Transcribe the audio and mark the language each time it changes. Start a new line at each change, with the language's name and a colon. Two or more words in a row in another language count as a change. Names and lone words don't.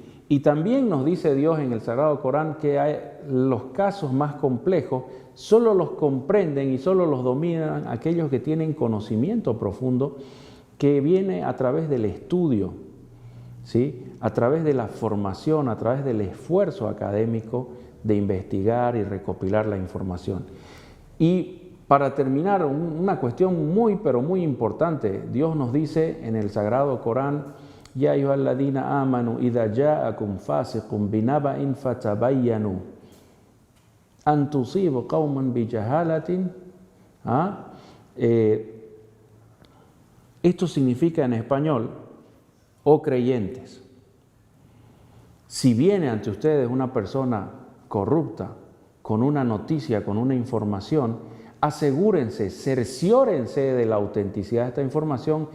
Spanish: Y también nos dice Dios en el Sagrado Corán que los casos más complejos solo los comprenden y solo los dominan aquellos que tienen conocimiento profundo que viene a través del estudio, ¿sí?, a través de la formación, a través del esfuerzo académico de investigar y recopilar la información. Y para terminar, una cuestión pero muy importante, Dios nos dice en el Sagrado Corán,
Arabic: يا أيها الذين آمنوا إذا جاءكم فاسق بنبإ فتبينوا أن تصيبوا قوما بجهالة.
Spanish: Esto significa en español, oh creyentes, si viene ante ustedes una persona corrupta con una noticia, con una información, asegúrense, cerciórense de la autenticidad de esta información.